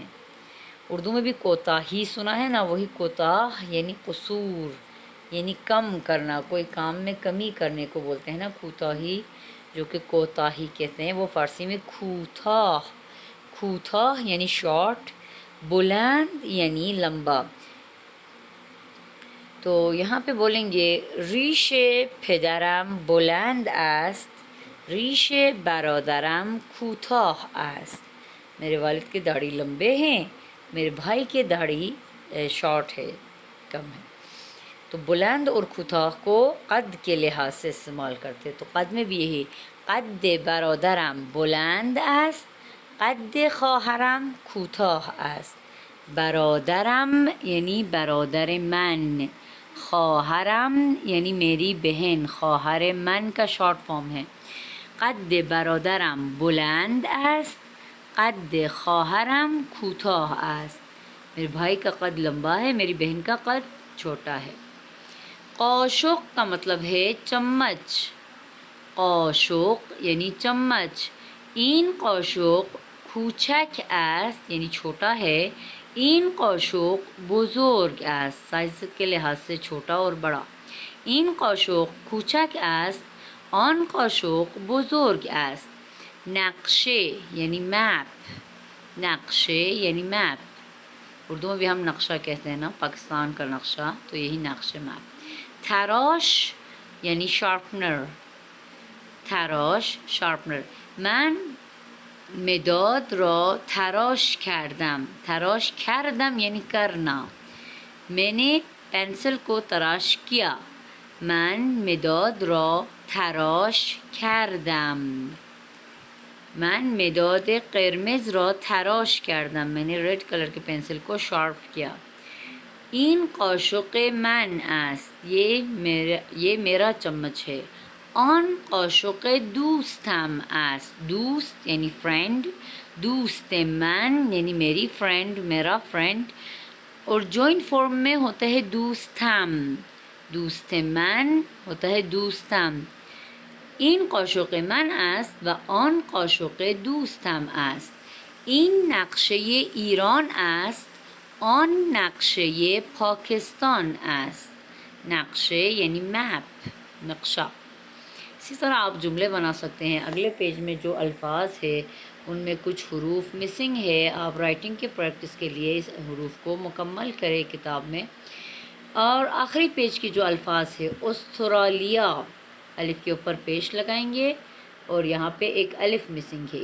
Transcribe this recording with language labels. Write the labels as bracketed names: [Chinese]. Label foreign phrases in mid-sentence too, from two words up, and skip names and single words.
[Urdu] اردو میں بھی کوتاہی سنا ہے نا، وہی کوتاہ یعنی قصور یعنی کم کرنا، کوئی کام میں کمی کرنے کو بولتے ہیں نا کوتاہی، جو کہ کوتاہی کہتے ہیں، وہ فارسی میں کوتاہ، کوتاہ یعنی شارٹ، بلند یعنی لمبا۔ تو یہاں پہ بولیں گے [Persian] ریش پدرم بلند است، ریش برادرم کوتاه است، [Urdu] میرے والد کی داڑھی لمبے ہیں، میرے بھائی کی داڑھی شارٹ ہے، کم ہے۔ تو بلند اور کوتاه کو قد کے لحاظ سے استعمال کرتے، تو قد میں بھی یہی، [Persian] قد برادرم بلند است، قد خواهرم کوتاه است۔ [Urdu] برادرم یعنی [Persian] برادر من، [Urdu] خواهرم یعنی میری بہن، [Persian] خواہر من [Urdu] کا [English] short form [Urdu] ہے۔ [Persian] قد برادرم بلند است، قد خواهرم کوتاه است، [Urdu] میرے بھائی کا قد لمبا ہے، میری بہن کا قد چھوٹا ہے۔ قاشق کا مطلب ہے چمچ، قاشق یعنی چمچ۔ [Persian] این قاشق کوچک است [Urdu] یعنی چھوٹا ہے، [Persian] این قاشق بزرگ است، [Urdu] سائز کے لحاظ سے چھوٹا اور بڑا۔ [Persian] این قاشق کوچک است، آن قاشق بزرگ است۔ [Urdu] نقشه یعنی میپ، نقشه یعنی میپ۔ اردو میں بھی ہم نقشہ کہتے ہیں نا، پاکستان کا نقشہ، تو یہی نقشہ میپ۔ تراش یعنی شارپنر، تراش شارپنر۔ [Persian] من مداد را تراش کردم، تراش کردم [Urdu] یعنی کرنا، میں نے پنسل کو تراش کیا، [Persian] من مداد را تراش کردم، من مداد قرمز را تراش کردم، [Urdu] میں نے [English] red colour [Urdu] کے پنسل کو شارپ کیا۔ [Persian] این قاشق من است، [Urdu] یہ میرا چمچ ہے۔ [Persian] آن قاشق دوستم است، [Urdu] دوست یعنی فرینڈ، [Persian] دوست من [Urdu] یعنی میری فرینڈ، میرا فرینڈ، اور [English] joint form [Urdu] میں ہوتا ہے دوستم، [Persian] دوست من [Urdu] ہوتا ہے دوستم۔ [Persian] این قاشق من است و آن قاشق دوستم است، این نقشه ایران است، آن نقشه پاکستان است، [Urdu] نقشے یعنی میپ، نقشہ۔ اسی طرح آپ جملے بنا سکتے ہیں۔ اگلے پیج میں جو الفاظ ہے ان میں کچھ حروف مسنگ ہے، آپ رائٹنگ کے پریکٹس کے لیے اس حروف کو مکمل کریں کتاب میں۔ اور آخری پیج کی جو الفاظ ہے، استرالیا، الف کے اوپر پیش لگائیں گے اور یہاں پہ ایک الف مسنگ ہے۔